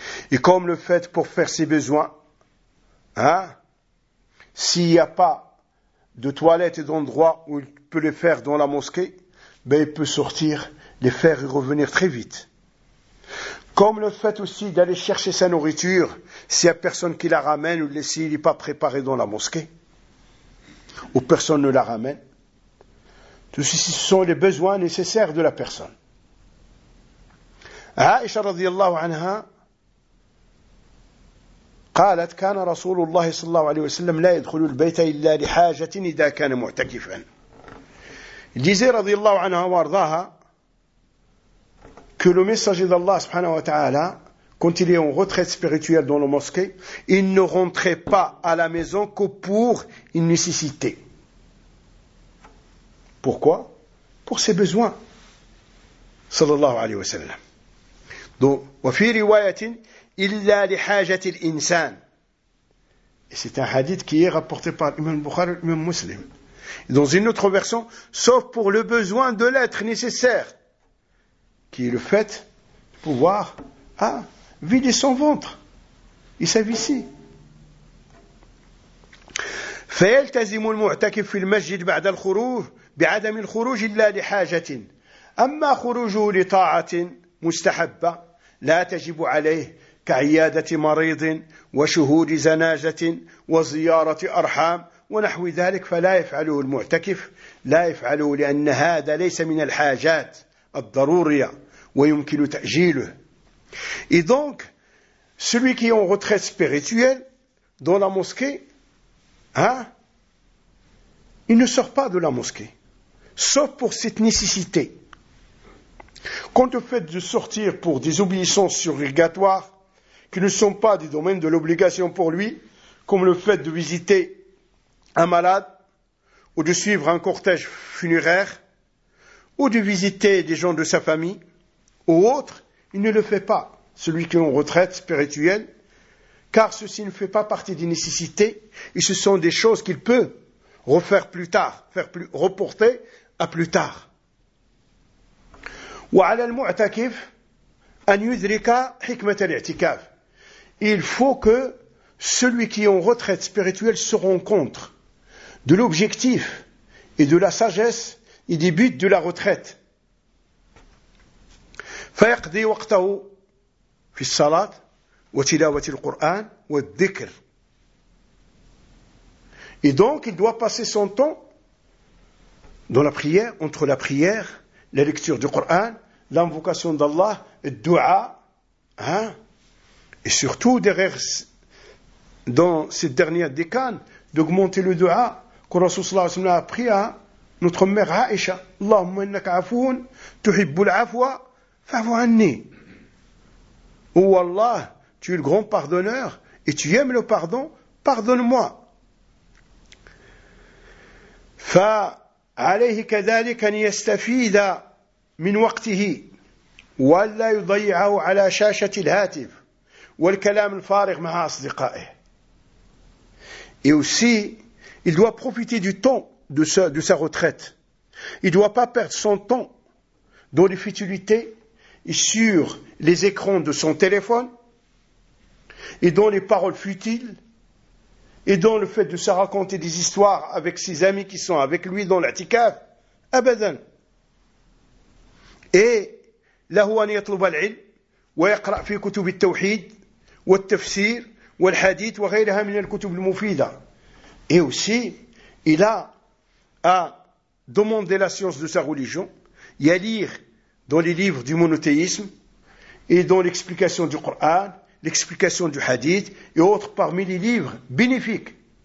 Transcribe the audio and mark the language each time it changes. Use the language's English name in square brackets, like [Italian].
[French] Et comme le fait pour faire ses besoins, hein, s'il n'y a pas de toilette et d'endroit où il peut les faire dans la mosquée, ben il peut sortir, les faire et revenir très vite. Comme le fait aussi d'aller chercher sa nourriture, s'il n'y a personne qui la ramène ou s'il n'est pas préparé dans la mosquée, ou personne ne la ramène. Tout ceci, ce sont les besoins nécessaires de la personne. [Arabic] عائشة رضي الله عنها قالت كان رسول الله صلى الله عليه وسلم لا يدخل البيت إلا لحاجة إذا كان معتكفا. [French] الجزية رضي الله عنها وارضاها que le message d'Allah سبحانه وتعالى quand il est en retraite spirituelle dans la mosquée, il ne rentrait pas à la maison que pour une nécessité. Pourquoi? Pour ses besoins. صلى الله عليه وسلم. [Arabic] Donc, وفي رواية إلا لحاجة الإنسان. [French] C'est un hadith qui est rapporté par l'imam Bukhari, l'imam Muslim. Et dans une autre version, sauf pour le besoin de l'être nécessaire, qui est le fait de pouvoir vider son ventre. Il s'avissit. [Arabic] فيلتزم المعتكف في المسجد بعد الخروج بعدم الخروج إلا لحاجة. أما خروجه لطاعة مستحبة لا تجب عليه كعيادة مريض وشهود زناجة وزيارة أرحام ونحو ذلك فلا يفعله المعتكف لا يفعله لأن هذا ليس من الحاجات الضرورية ويمكن تأجيله. [French] Et donc, celui qui est en retraite spirituelle dans la mosquée, hein, il ne sort pas de la mosquée, sauf pour cette nécessité. Quant au fait de sortir pour des obéissances surrogatoires qui ne sont pas du domaine de l'obligation pour lui, comme le fait de visiter un malade, ou de suivre un cortège funéraire, ou de visiter des gens de sa famille, ou autre, il ne le fait pas, celui qui est en retraite spirituelle, car ceci ne fait pas partie des nécessités, et ce sont des choses qu'il peut refaire plus tard, reporter à plus tard. [Arabic] وعلى المعتكف أن يدرك حكمة الاعتكاف. [French] Il faut que celui qui est en retraite spirituelle se rencontre de l'objectif et de la sagesse et des buts de la retraite. [Arabic] فيقضي وقته في الصلاة وتلاوة القرآن والذكر. [French] Et donc, il doit passer son temps dans la prière, entre la prière, la lecture du Coran, l'invocation d'Allah, le dua, hein, et surtout dans cette dernière décane, d'augmenter le dua que le Rasoul sallallahu alayhi wa sallam a appris à notre mère Aïcha. [Arabic] Allahumma innaka afoun, tuhibbu l'afwa, fa'fu anni. [French] Oh Allah, tu es le grand pardonneur et tu aimes le pardon, pardonne-moi. [Arabic] Fa alayhi kadhalika an yastafida من وقته ولا يضيعه على شاشة الهاتف والكلام الفارغ مع أصدقائه. [French] Et aussi, il doit profiter du temps de sa retraite. Il ne doit pas perdre son temps dans les futilités et sur les écrans de son téléphone et dans les paroles futiles et dans le fait de se raconter des histoires avec ses amis qui sont avec lui dans l'atikaf. [Arabic] Abadan. Et له أن يطلب العلم ويقرأ في كتب التوحيد والتفسير والحديث وغيرها من الكتب المفيدة. [French] Et aussi, il a à demander la science de sa religion et à lire dans les livres du monothéisme et dans l'explication du Coran, l'explication du hadith et autres parmi les livres bénéfiques.